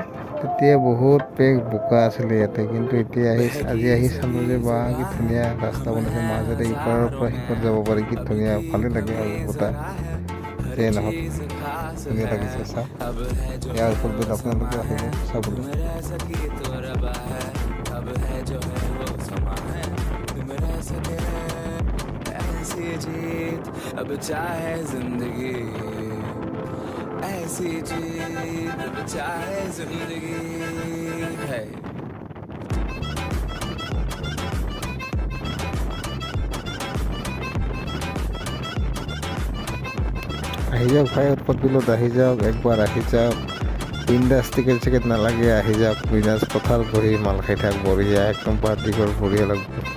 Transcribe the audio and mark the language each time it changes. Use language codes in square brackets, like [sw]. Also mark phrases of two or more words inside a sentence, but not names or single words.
[as] তেতিয়া বহুত পেক বোকা আছিলে ইয়াতে, কিন্তু এতিয়া আজি আহি চালোঁ যে বা কি ধুনীয়া ৰাস্তা বনাইছে, মাজতে ইপাৰৰ পৰা সিপাৰ যাব পাৰি, কি ধুনীয়া, ভালে লাগে অভিজ্ঞতা। যে নহওক ধুনীয়া লাগিছে চাওক। ইয়াৰ ওপৰত বিল আপোনালোকে আহিব চাবলৈ। [hi] अब चाहे जिंदगी ऐसी जीत, अब चाहे जिंदगी है। [as] আহি যাওক ভাই, উৎপত বিলত আহি যাওক, একবাৰ আহি যাওক। বিন্দাছ টিকেট চিকেট নালাগে, আহি যাওক বিন্দাছ পথাৰ বহি মাল খাই থাক বঢ়িয়া, একদম পাৰ্টি কৰ বঢ়িয়া লাগব।